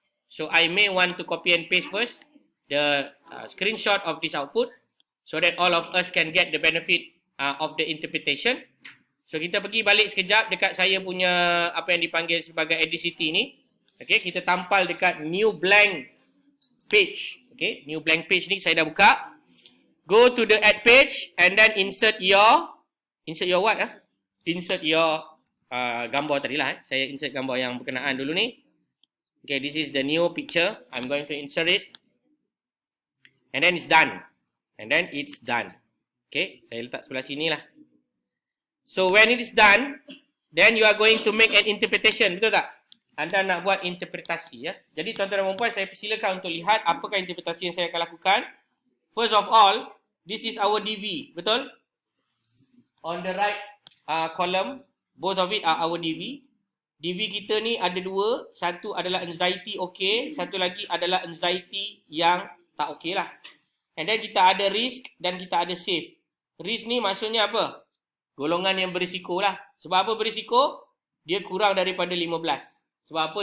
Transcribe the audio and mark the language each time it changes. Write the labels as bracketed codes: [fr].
[en] So I may want to copy and paste first the screenshot of this output so that all of us can get the benefit of the interpretation. [ms] So kita pergi balik sekejap dekat saya punya apa yang dipanggil sebagai edacity ni. Okay, kita tampal dekat new blank page. Okay, new blank page ni saya dah buka. [en] Go to the add page and then insert your what? Insert your [ms] gambar tadilah. Saya insert gambar yang berkenaan dulu ni. [en] Okay, this is the new picture. I'm going to insert it. And then it's done. And then it's done. [ms] Okay, saya letak sebelah sini lah. [en] So when it is done, then you are going to make an interpretation. [ms] Betul tak? Anda nak buat interpretasi ya. Jadi tuan-tuan dan puan, saya persilakan untuk lihat apakah interpretasi yang saya akan lakukan. [en] First of all, this is our DV. [ms] Betul? [en] On the right column, both of it are our DV. [ms] DV kita ni ada dua. Satu adalah anxiety okay. Satu lagi adalah anxiety yang tak okay lah. [en] And then [ms] kita ada risk dan kita ada safe. Risk ni maksudnya apa? Golongan yang berisiko lah. Sebab apa berisiko? Dia kurang daripada 15. Sebab apa?